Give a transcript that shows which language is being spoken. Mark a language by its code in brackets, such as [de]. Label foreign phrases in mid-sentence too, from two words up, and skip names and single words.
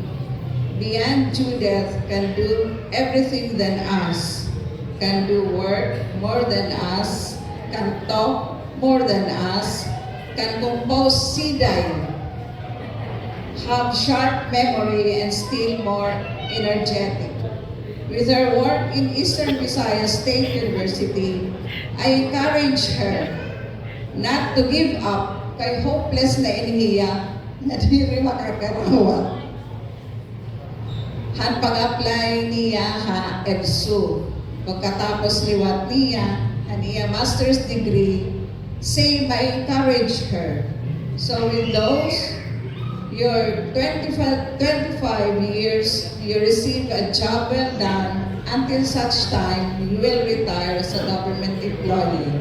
[en] Beyond Judith can do everything than us, can do work more than us, can talk more than us, can compose siday, have sharp memory, and still more energetic. With her work in Eastern Visayas State University, I encourage her not to give up [war] kay hopeless na iniya na diri makakarawa. Han pag-apply niya ha EBSU. Pagkatapos liwat niya, han iya [en] master's degree, same I encourage her. So with those, your 25 years, you receive a job well done until such time you will retire as a government employee.